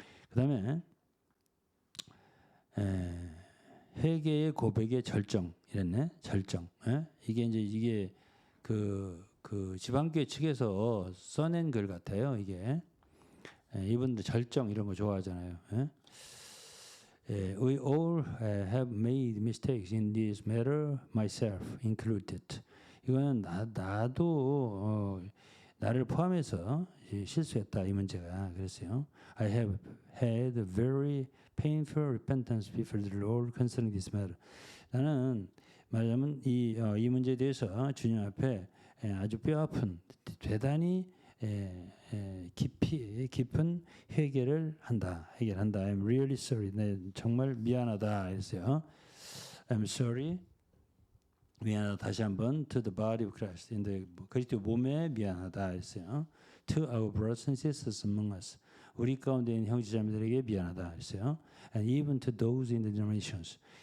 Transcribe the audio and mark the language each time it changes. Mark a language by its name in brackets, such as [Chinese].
[Korean] 그다음에 회개의 고백의 절정 이랬네. 절정. 이게 그 지방교회 측에서 써낸 글 같아요. 이게 이분들 절정 이런 거 좋아하잖아요. [English] We all have made mistakes in this matter, myself included. [Korean] 이거는 나도 나를 포함해서 실수했다 이 문제가 그랬어요. [English] I have had a very painful repentance before the Lord concerning this matter. [Korean] 나는 말하자면 이 문제에 대해서 주님 앞에 아주 뼈아픈 대단히 깊은 해결한다. [English] I'm really sorry. [Korean] 네, 정말 미안하다 했어요. [English] I'm sorry. [Korean] 미안하다. 다시 한번 [English] to the body of Christ. [Korean] 그리스도 몸에 미안하다 했어요. [English] To our brothers and sisters among us. [Korean] 우리 가운데 있는 형제자매들에게 미안하다 했어요. [English] And even to those in the denominations.